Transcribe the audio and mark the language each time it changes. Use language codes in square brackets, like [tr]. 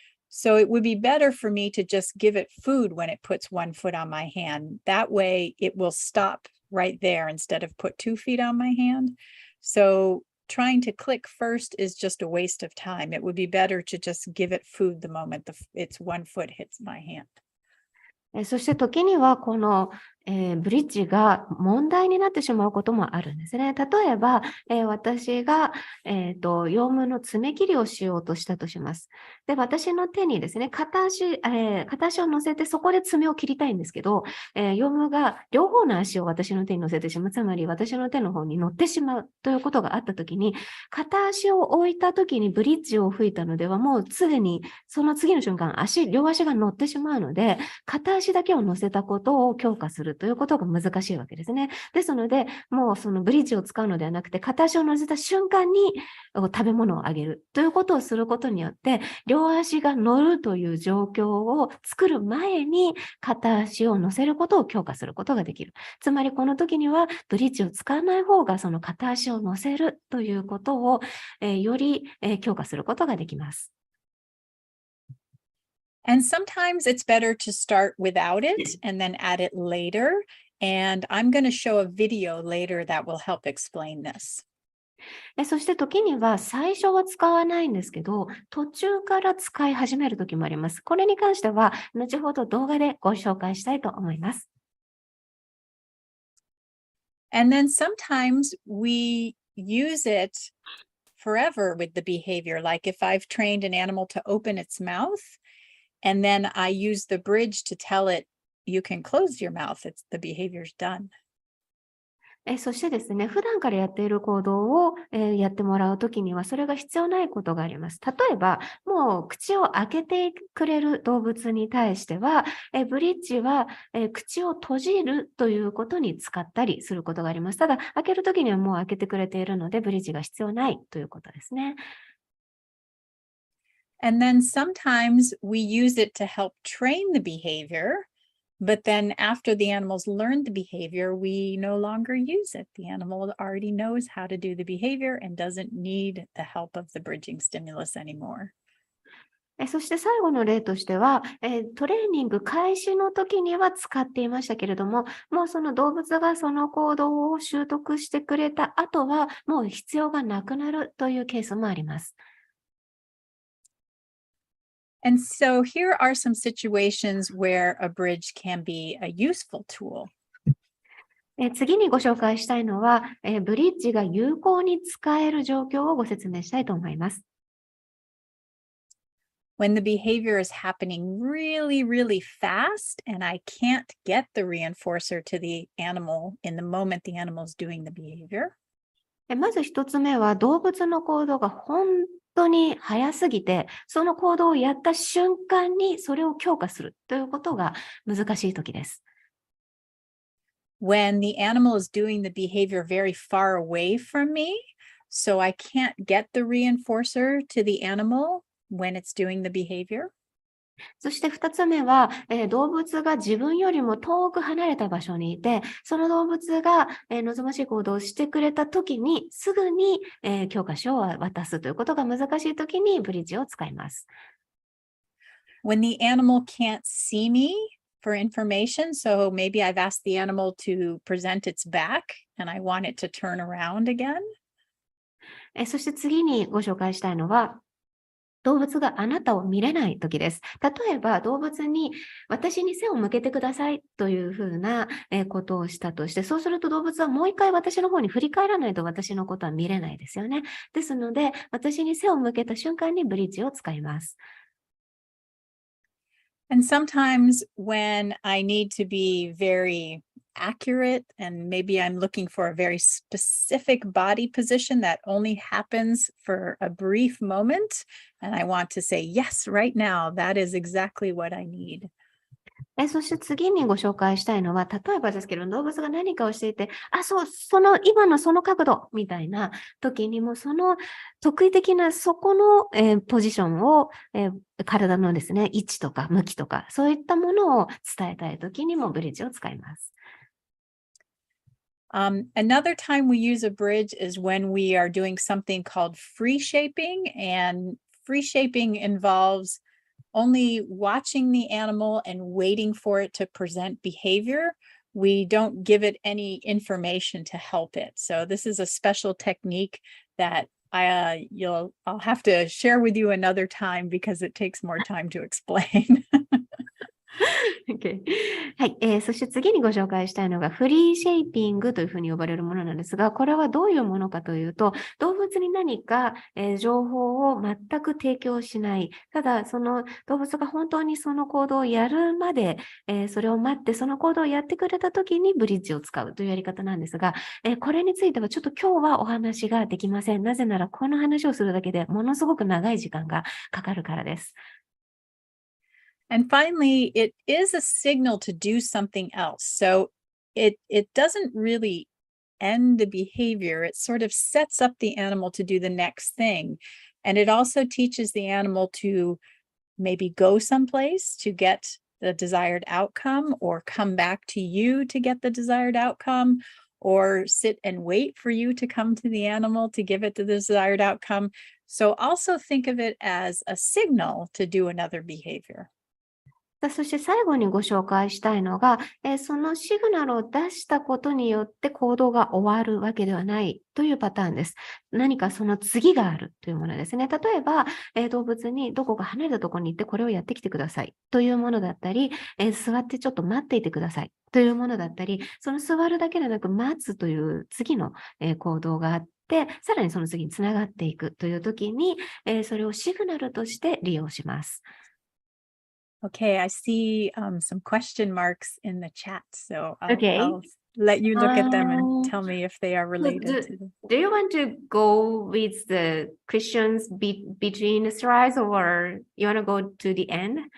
[en] So it would be better for me to just give it food when it puts 1 foot on my hand. That way it will stop right there instead of put 2 feet on my hand. So trying to click first is just a waste of time. It would be better to just give it food the moment its 1 foot hits my hand. [ja] そして時にはこの、ブリッジが問題になってしまうこともあるんですね。例えば、私が、羊毛の爪切りをしようとしたとします。で、私の手にですね、片足を乗せてそこで爪を切りたいんですけど、羊毛が両方の足を私の手に乗せてしまう。つまり私の手の方に乗ってしまうということがあったときに、片足を置いたときにブリッジを吹いたのではもうすでにその次の瞬間、両足が乗ってしまうので、片足だけを乗せたことを強化するということが難しいわけですね。ですので、もうそのブリッジを使うのではなくて、片足を乗せた瞬間に食べ物をあげるということをすることによって、両足が乗るという状況を作る前に片足を乗せることを強化することができる。つまりこの時にはブリッジを使わない方がその片足を乗せるということを、より、強化することができます。 [en] And sometimes it's better to start without it and then add it later. And I'm going to show a video later that will help explain this. [ja] そして時には最初は使わないんですけど、途中から使い始める時もあります。これに関しては後ほど動画でご紹介したいと思います。 [en] And then sometimes we use it forever with the behavior. Like if I've trained an animal to open its mouth, and then I use the bridge to tell it, you can close your mouth. The behavior's done. [ja] そしてですね、普段からやっている行動を、やってもらうときには、それが必要ないことがあります。例えば、もう口を開けてくれる動物に対しては、ブリッジは、口を閉じるということに使ったりすることがあります。ただ、開けるときにはもう開けてくれているので、ブリッジが必要ないということですね。 [en] And then sometimes we use it to help train the behavior, but then after the animals learn the behavior, we no longer use it. The animal already knows how to do the behavior and doesn't need the help of the bridging stimulus anymore. [ja] そして最後の例としては、トレーニング開始の時には使っていましたけれども、もうその動物がその行動を習得してくれた後は、もう必要がなくなるというケースもあります。 [en] And so here are some situations where a bridge can be a useful tool. [ja] 次にご紹介したいのは、ブリッジが有効に使える状況をご説明したいと思います。 [en] When the behavior is happening really, really fast and I can't get the reinforcer to the animal in the moment the animal is doing the behavior. [ja] まず一つ目は、動物の行動が本当に早すぎて、その行動をやった瞬間にそれを強化するということが難しい時です。 [en] When the animal is doing the behavior very far away from me, so I can't get the reinforcer to the animal when it's doing the behavior. [ja] そして2つ目は、動物が自分よりも遠く離れた場所にいて、その動物が、望ましい行動をしてくれたときに、すぐに、教科書を渡すということが難しいときにブリッジを使います。 [en] When the animal can't see me for information, so maybe I've asked the animal to present its back and I want it to turn around again. [ja] そして次にご紹介したいのは、動物があなたを見れないときです。例えば動物に私に背を向けてくださいというふうなことをしたとして、そうすると動物はもう一回私の方に振り返らないと私のことは見れないですよね。ですので、私に背を向けた瞬間にブリッジを使います。 [en] And sometimes when I need to be very accurate and maybe I'm looking for a very specific body position that only happens for a brief moment and I want to say yes right now, that is exactly what I need. [ja] そして次にご紹介したいのは、例えばですけど、動物が何かをしていて、そう、今のその角度みたいな時にも、その特異的なそこの、ポジションを、体のですね、位置とか向きとか、そういったものを伝えたい時にもブリッジを使います。 [en] Another time we use a bridge is when we are doing something called free shaping, and free shaping involves only watching the animal and waiting for it to present behavior. We don't give it any information to help it. So this is a special technique that I'll have to share with you another time because it takes more time to explain. Okay. [ja] はい、そして次にご紹介したいのがフリーシェイピングというふうに呼ばれるものなんですが、これはどういうものかというと、動物に何か、情報を全く提供しない。ただ、その動物が本当にその行動をやるまで、それを待って、その行動をやってくれたときにブリッジを使うというやり方なんですが、これについてはちょっと今日はお話ができません。なぜなら、この話をするだけでものすごく長い時間がかかるからです。 [en] And finally, it is a signal to do something else. So it doesn't really end the behavior. It sort of sets up the animal to do the next thing. And it also teaches the animal to maybe go someplace to get the desired outcome, or come back to you to get the desired outcome, or sit and wait for you to come to the animal to give it the desired outcome. So also think of it as a signal to do another behavior. [ja] そして最後にご紹介したいのが、そのシグナルを出したことによって行動が終わるわけではないというパターンです。何かその次があるというものですね。例えば、動物にどこか離れたところに行ってこれをやってきてくださいというものだったり、座ってちょっと待っていてくださいというものだったり、その座るだけでなく待つという次の、行動があって、さらにその次につながっていくという時に、それをシグナルとして利用します。 [en] Okay, I see some question marks in the chat, so Okay. I'll let you look at them and tell me if they are related to them. Do you want to go with the questions between the slides, or you want to go to the end?